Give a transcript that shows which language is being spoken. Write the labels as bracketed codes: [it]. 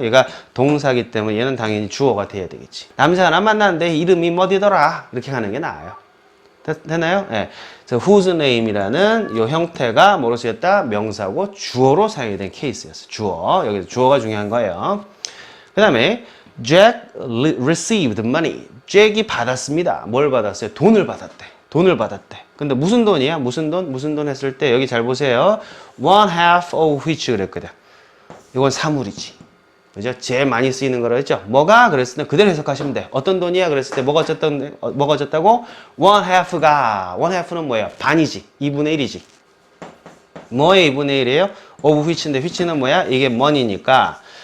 [ko] 얘가 동사기 때문에 얘는 당연히 주어가 돼야 되겠지. 남자 하나 만났는데 이름이 뭐디더라? 이렇게 하는 게 나아요. 됐나요? 예. 그래서 whose name이라는 이 형태가 뭐로 쓰였다? 명사고 주어로 사용이 된 케이스였어. 주어. 여기서 주어가 중요한 거예요. [en] 그 다음에 Jack received money. [ko] 잭이 받았습니다. 뭘 받았어요? 돈을 받았대. 돈을 받았대. 근데 무슨 돈이야? 무슨 돈? 무슨 돈 했을 때 여기 잘 보세요. [en] one half of which 그랬거든. [ko] 이건 사물이지. 그죠? 제일 많이 쓰이는 거라 했죠? 뭐가? 그랬을 때 그대로 해석하시면 돼. 어떤 돈이야? 그랬을 때 뭐가 어쨌다고? one half는 뭐예요? 반이지. 2분의 1이지. 뭐의 2분의 1이에요? of which 인데 which는 뭐야? 이게 money니까.